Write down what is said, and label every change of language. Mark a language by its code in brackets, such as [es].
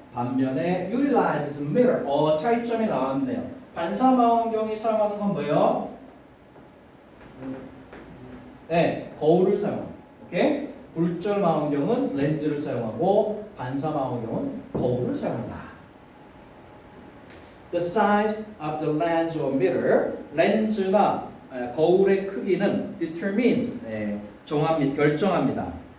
[ko] 반면에 [en] utilizes mirror. [ko] 차이점이 나왔네요. 반사 망원경이 사용하는 건 뭐예요? 네, 거울을 사용합니다. 오케이? 굴절 망원경은 렌즈를 사용하고 반사 망원경은 거울을 사용한다. [en] The size of the lens or mirror, [ko] 렌즈나 거울의 크기는 [en] determines, [ko] 결정합니다.